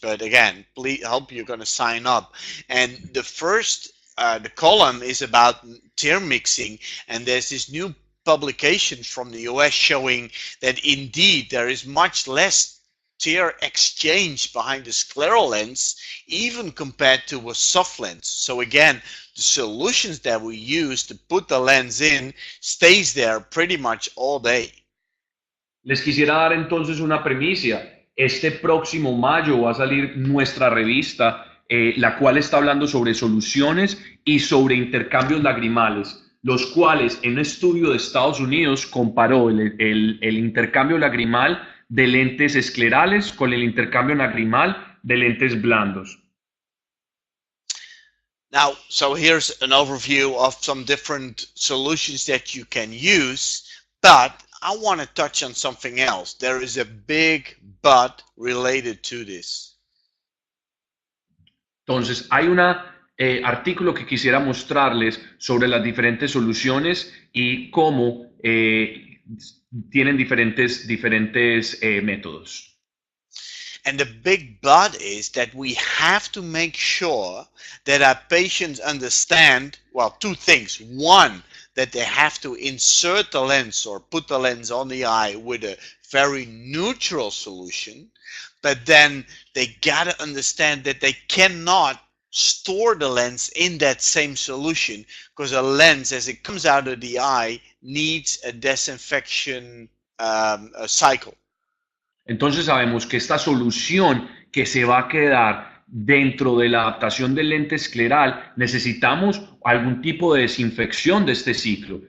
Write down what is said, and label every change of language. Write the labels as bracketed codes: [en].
[en] But again, please, I hope you're going to sign up. And the first, the column is about tear mixing, and there's this new publication from the US showing that indeed there is much less tear exchange behind the scleral lens, even compared to a soft lens. So again, the solutions that we use to put the lens in stays there pretty much all day. [es] Les quisiera dar entonces una primicia. Este próximo mayo va a salir nuestra revista, la cual está hablando sobre soluciones y sobre intercambios lagrimales. los cuales en un estudio de Estados Unidos comparó el intercambio lagrimal de lentes esclerales con el intercambio lagrimal de lentes blandos. [en] Now, so here's an overview of some different solutions that you can use, but I want to touch on something else. There is a big but related to this. [es] Entonces, hay un artículo que quisiera mostrarles sobre las diferentes soluciones y cómo tienen diferentes métodos. [en] And the big but is that we have to make sure that our patients understand, well, two things. One, that they have to insert the lens or put the lens on the eye with a very neutral solution, but then they gotta understand that they cannot store the lens in that same solution, because a lens, as it comes out of the eye, needs a disinfection cycle. [es] Entonces sabemos que esta solución que se va a quedar dentro de la adaptación del lente escleral, necesitamos algún tipo de desinfección de este ciclo.